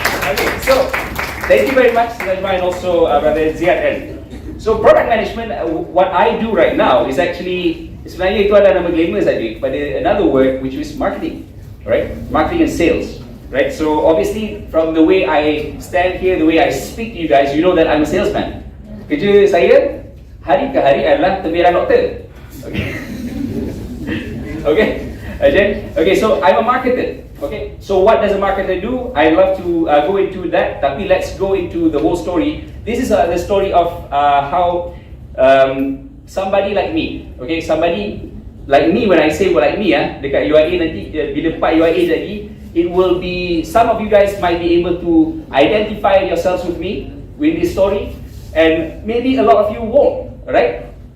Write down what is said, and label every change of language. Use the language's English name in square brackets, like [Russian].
[English] Okay, so thank you very much, Najma, and also Brother Ziad. So product management, what I do right now is actually [Malay] sebenarnya itu adalah nama glamour saja, [English] but another word which is marketing, right? Marketing and sales, right? So obviously from the way I stand here, the way I speak to you guys, you know that I'm a salesman. [Malay] Kerja saya hari ke hari adalah tembiran doktor. [English] Okay. Okay, so I'm a marketer. Okay, so what does a marketer do? I love to go into that, tapi let's go into the whole story. This is the story of how somebody like me, okay, somebody like me, when I say like me, [Malay] dekat UIA nanti, bila part UIA lagi, [English] it will be, some of you guys might be able to identify yourselves with me, with this story, and maybe a lot of you won't, right?